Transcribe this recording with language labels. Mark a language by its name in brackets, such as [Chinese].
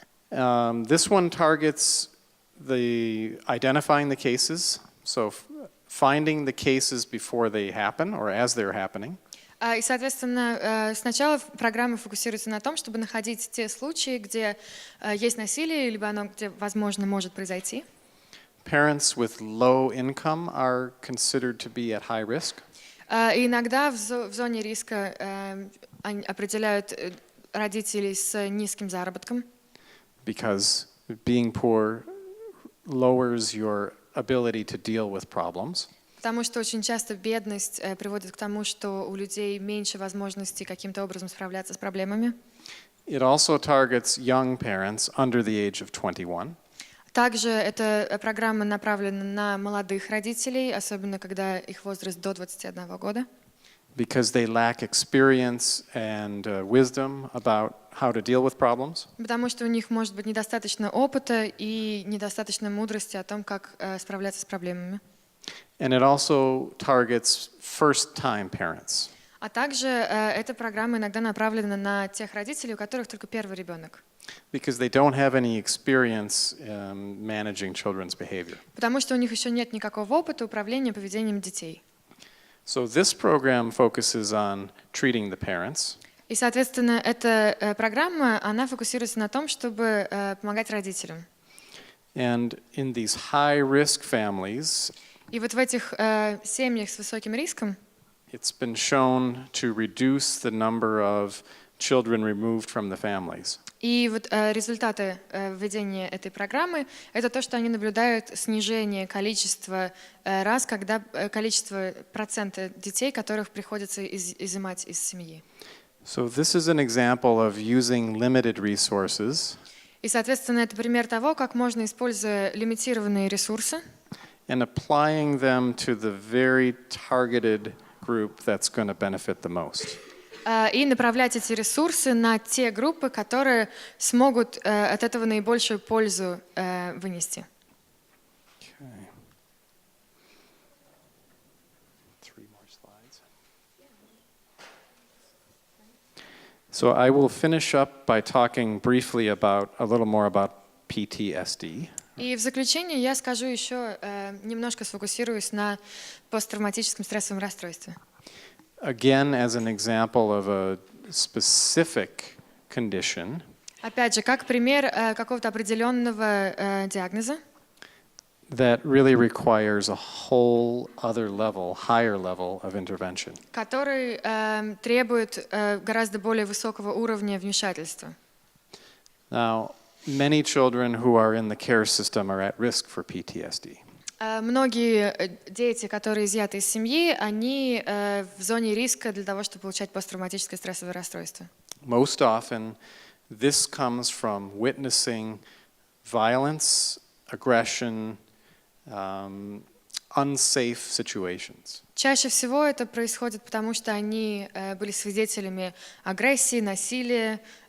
[English] This one targets identifying the cases, so finding the cases before they happen or as they're happening. [Russian] И, соответственно, сначала программа фокусируется на том, чтобы находить те случаи, где есть насилие, либо оно где, возможно, может произойти. [English] Parents with low income are considered to be at high risk. [Russian] И иногда в зоне риска определяют родителей с низким заработком. [English] Because being poor lowers your ability to deal with problems. [Russian] Потому что очень часто бедность приводит к тому, что у людей меньше возможностей каким-то образом справляться с проблемами. [English] It also targets young parents under the age of 21. [Russian] Также эта программа направлена на молодых родителей, особенно когда их возраст до 21 года, [English] because they lack experience and wisdom about how to deal with problems. [Russian] потому что у них может быть недостаточно опыта и недостаточно мудрости о том, как справляться с проблемами. [English] And it also targets first-time parents. [Russian] А также эта программа иногда направлена на тех родителей, у которых только первый ребенок. [English] Because they don't have any experience managing children's behavior. [Russian] Потому что у них еще нет никакого опыта управления поведением детей. [English] So this program focuses on treating the parents. [Russian] И, соответственно, эта программа, она фокусируется на том, чтобы помогать родителям. [English] And in these high-risk families, [Russian] И вот в этих семьях с высоким риском [English] it's been shown to reduce the number of children removed from the families. [Russian] И вот результаты введения этой программы — это то, что они наблюдают снижение количества раз, когда количество процента детей, которых приходится изымать из семьи. [English] So this is an example of using limited resources [Russian] И, соответственно, это пример того, как можно, используя лимитированные ресурсы, [English] and applying them to the very targeted group that's going to benefit the most. [Russian] и направлять эти ресурсы на те группы, которые смогут от этого наибольшую пользу вынести. [English] Okay. 3 more slides. So I will finish up by talking briefly about a little more about PTSD. [Russian] И в заключение я скажу еще, немножко сфокусируюсь на посттравматическом стрессовом расстройстве. [English] Again, as an example of a specific condition [Russian] Опять же, как пример какого-то определенного диагноза, [English] that really requires a whole other level, higher level of intervention. [Russian] который требует гораздо более высокого уровня вмешательства. [English] Now, many children who are in the care system are at risk for PTSD. [Russian] Многие дети, которые изъяты из семьи, они в зоне риска для того, чтобы получать посттравматическое стрессовое расстройство. [English] Most often, this comes from witnessing violence, aggression, unsafe situations. [Russian] Чаще всего это происходит потому, что они были свидетелями агрессии, насилия,